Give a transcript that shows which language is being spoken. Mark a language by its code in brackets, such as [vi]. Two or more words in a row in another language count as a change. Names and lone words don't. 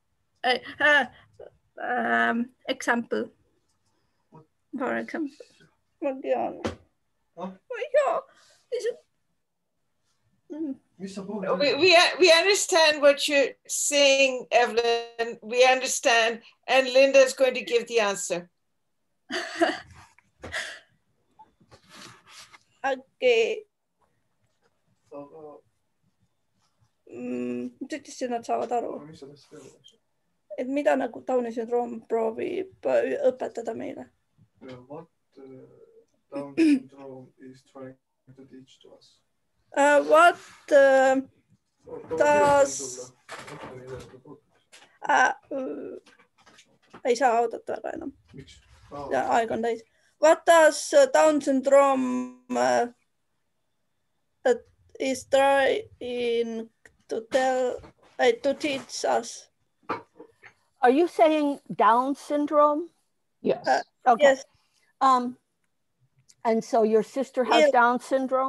[en] Example. For example. We understand what you're saying, Evelyn. We understand. And Linda's going to give the answer. Okei. [et] Nüüd siis nad saavad aru, et mida nagu Downi sündroom proovib õpetada meile. [en] What Down syndrome is trying to teach to us? What does... [et] ei saa oodata väga enam. Miks? Ja aeg on täis. [en] What does Down syndrome is trying to tell, to teach us? Are you saying Down syndrome? Yes. Okay. Yes. And so your sister has Down syndrome?